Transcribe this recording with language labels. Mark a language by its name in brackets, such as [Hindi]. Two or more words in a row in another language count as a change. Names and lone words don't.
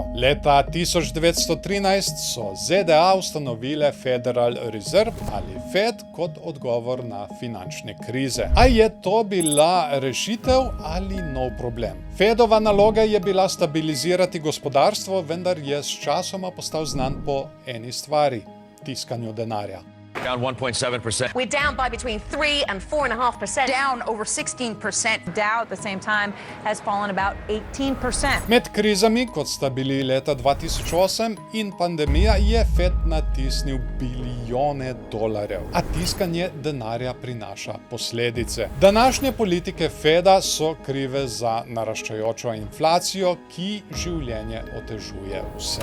[Slovenian] Leta 1913 so ZDA ustanovile Federal Reserve ali Fed kot odgovor na finančne krize. A je to bila rešitev ali nov problem? Fedova naloga je bila stabilizirati gospodarstvo, vendar je s časoma postal znan po eni stvari – tiskanju denarja. [English] Down 1.7%. We're down by between 3 and 4.5%. Down over 16%. Dow at the same time has fallen about 18%. [Slovenian] Med krizami, kot sta bili leta 2008 in pandemija, je Fed natisnil bilijone dolarjev. A tiskanje denarja prinaša posledice. Današnje politike Feda so krive za naraščajočo inflacijo, ki življenje otežuje vse.